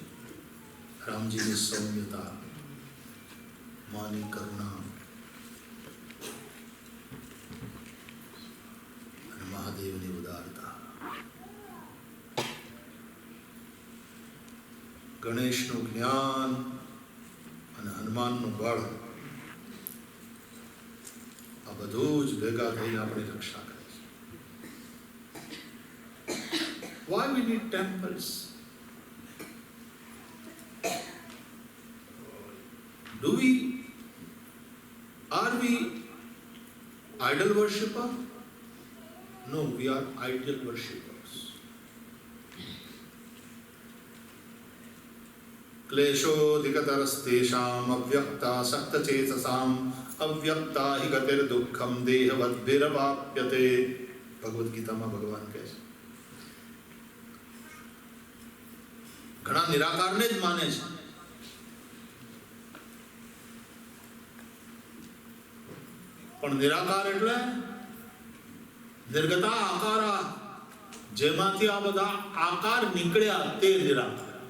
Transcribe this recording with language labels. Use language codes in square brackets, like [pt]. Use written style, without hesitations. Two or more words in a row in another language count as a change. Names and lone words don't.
[gu] રામજીની સૌમ્યતા, માની કરુણા અને મહાદેવની ઉદારતા. ગણેશનું જ્ઞાન અને હનુમાનનું બળ, આ બધું જ ભેગા થઈને આપણી રક્ષા કરે છે. [en] Why we need temples? Are we idol worshipper? No, we are ideal worshippers. [sa] क्लेशोऽधिकतरस्तेषाम् अव्यक्तासक्तचेतसाम् अव्यक्ता हि गतिर्दुःखं देहवद्भिरवाप्यते. [gu] भगवद गीताમાં ભગવાન કહે છે. ઘણા નિરાકારને જ માને છે, પણ નિરાકાર એટલે નિર્ગતા આકારા, જેમાંથી આ બધા આકાર નીકળ્યા તે નિરાકાર.